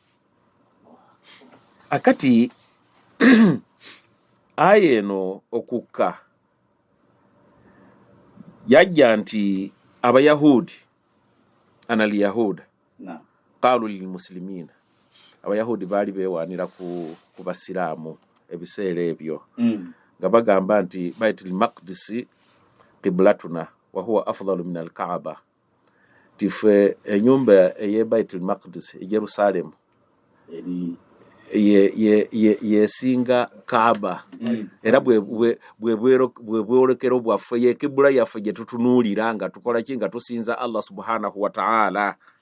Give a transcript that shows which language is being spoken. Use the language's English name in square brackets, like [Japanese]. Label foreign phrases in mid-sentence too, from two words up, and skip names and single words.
[Ganda] Akati aya eno okukka yajja nti abayahudi [Arabic] إن اليهود قالوا للمسلمين, [Ganda] abayahudi baali bewanira ku basiraamu ebiseera ebyo nga bagamba nti [Arabic] بيت المقدس قبلتنا وهو أفضل من الكعبة, [Ganda] tife enyumba eye baitul maqdis e Jerusalem yesinga kaaba era bwebwolekero bwaffe ye kibula yaffe gye tutunuulira nga tukola ki nga tusinza Allah [Arabic] سبحانه وتعالى.